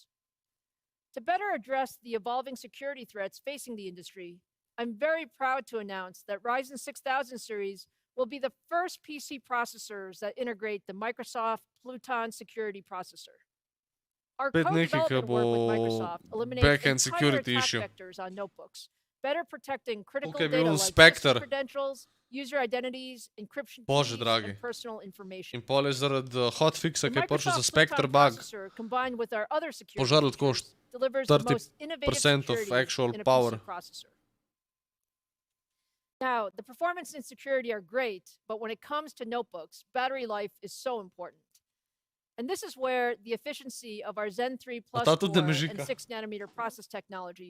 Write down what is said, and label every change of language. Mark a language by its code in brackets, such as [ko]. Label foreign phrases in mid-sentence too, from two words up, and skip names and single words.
[en] To better address the evolving security threats facing the industry, I'm very proud to announce that Ryzen 6000 series will be the first PC processors that integrate the Microsoft Pluton security processor. Our [sl] Spet nekaj, [en] co-development [sl] ki [en] work with [sl] bo [en] Microsoft eliminates back-end entire security attack issue. vectors on notebooks, better protecting critical [sl] Tukaj je [en] data [sl] bil [en] like Spectre. system credentials, user identities, encryption [sl] Bože [en] keys, [sl] dragi. [en] and personal information. [sl] In pol je zaradi hotfixa, [en] The [sl] ki je prišel za [en] Microsoft Spectre Pluton bug, processor, combined with our other security [sl] požaril tako [en] features, delivers the most innovative 30% of security actual in a power. PC processor. Now, the performance and security are great, but when it comes to notebooks, battery life is so important. And this is where the efficiency of our Zen 3 Plus core and 6 nanometer process technology